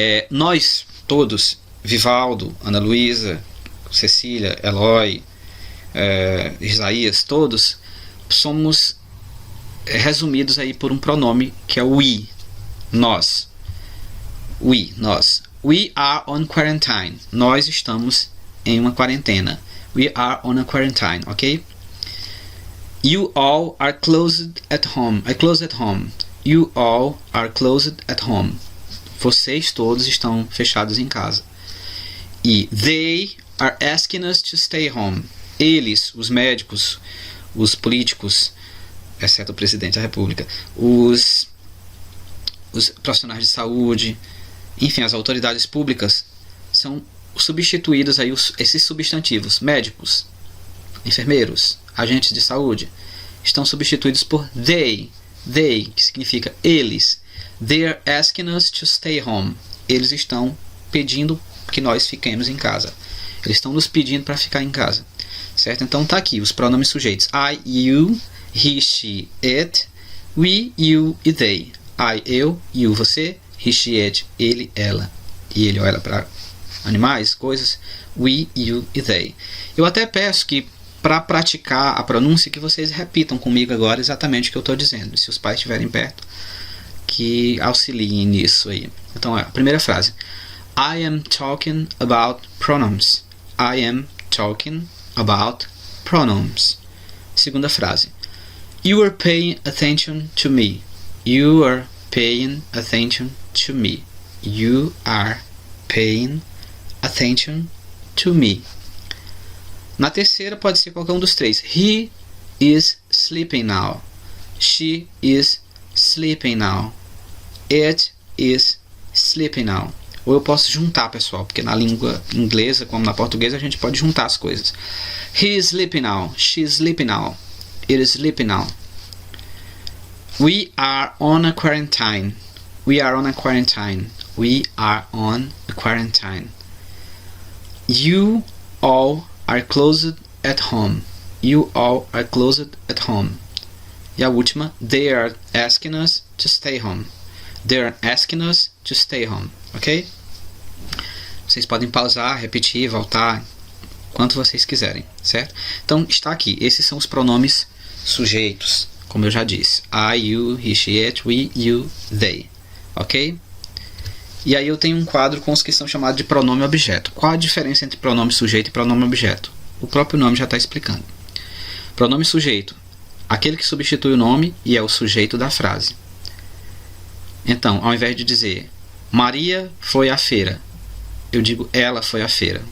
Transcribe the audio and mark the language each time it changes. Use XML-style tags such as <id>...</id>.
<pt>Nós todos, Vivaldo, Ana Luísa, Cecília, Eloy, Isaías, todos somos resumidos aí por um pronome que é o we, nós. We, nós.</pt> <en>We are on quarantine.</en> <pt>Nós estamos em uma quarentena.</pt> <en>We are on a quarantine, ok? You all are closed at home. I close at home. You all are closed at home.</en> <pt>Vocês todos estão fechados em casa.</pt> <en>E they are asking us to stay home.</en> <pt>Eles, os médicos, os políticos, exceto o presidente da República, os profissionais de saúde, enfim, as autoridades públicas são substituídos aí esses substantivos. Médicos, enfermeiros, agentes de saúde estão substituídos por they, que significa eles.</pt> <en>They are asking us to stay home.</en> <pt>Eles estão pedindo que nós fiquemos em casa. Eles estão nos pedindo para ficar em casa, certo? Então tá aqui os pronomes sujeitos: I, you, he, she, it, we, you e they. I, eu, you, você, he, she, it, ele, ela, e ele ou ela para animais, coisas, we, you e they. Eu até peço que para praticar a pronúncia que vocês repitam comigo agora exatamente o que eu estou dizendo. Se os pais estiverem perto, que auxiliem nisso aí. Então a primeira frase:</pt> <en>I am talking about pronouns. I am talking about pronouns.</en> <pt>Segunda frase:</pt> <en>You are paying attention to me. You are paying attention to me. You are paying attention to me.</en> <pt>Na terceira pode ser qualquer um dos três.</pt> <en>He is sleeping now. She is sleeping now. It is sleeping now.</en> <pt>Ou eu posso juntar, pessoal, porque na língua inglesa, como na portuguesa, a gente pode juntar as coisas.</pt> <en>He is sleeping now.</en> <pt>She is sleeping now. It is sleeping now.</pt> <en>We are on a quarantine. We are on a quarantine. We are on a quarantine. You all are closed at home. You all are closed at home.</en> <pt>E a última,</pt> <en>they are asking us to stay home. They are asking us to stay home. Ok?</en> <pt>Vocês podem pausar, repetir, voltar, quanto vocês quiserem, certo? Então está aqui, esses são os pronomes sujeitos, como eu já disse.</pt> <en>I, you, he, she, it, we, you, they. Ok?</en> <pt>E aí eu tenho um quadro com os que são chamados de pronome objeto. Qual a diferença entre pronome sujeito e pronome objeto? O próprio nome já está explicando. Pronome sujeito, aquele que substitui o nome e é o sujeito da frase. Então, ao invés de dizer Maria foi à feira, eu digo ela foi à feira.</pt>